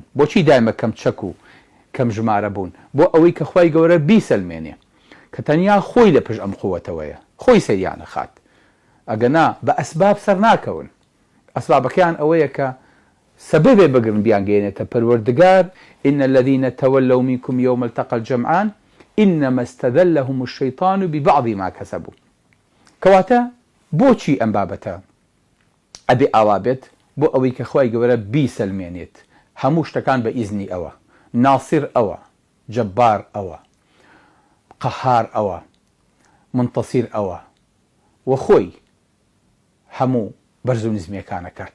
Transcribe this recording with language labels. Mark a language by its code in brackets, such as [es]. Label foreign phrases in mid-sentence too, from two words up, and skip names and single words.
[ckb] بۆچی دایمە کەم چەک و کەم ژمارە بوون؟ بۆ ئەوەی کە خوای گەورە بیسەلمێنێ کە تەنیا خۆی لە پشت ئەم قووەتەوەیە، خۆی سەریانە خات. ئەگەنا بە ئەسباب سەر ناکەون. ئەسبابەکەیان ئەوەیە کە سببێ بگرن بیانگەێنێتە پەروەردگار [ar] إن الذين تولوا منكم يوم التقى الجمعان إنما استذلهم الشيطان ببعض ما كسبوا. [ckb] کەواتە بۆچی ئەم بابەتە ئەبێ ئاوا بێت؟ بۆ ئەوەی کە خوای گەورە بیسەلمێنێت هەموو شتەکان بە ئیزنی ئەوە، ناصر ئەوە، جەبار ئەوە، قەهار ئەوە، منتەسیر ئەوە، وە خۆی هەموو بەرز و نزمیەکانە کرد.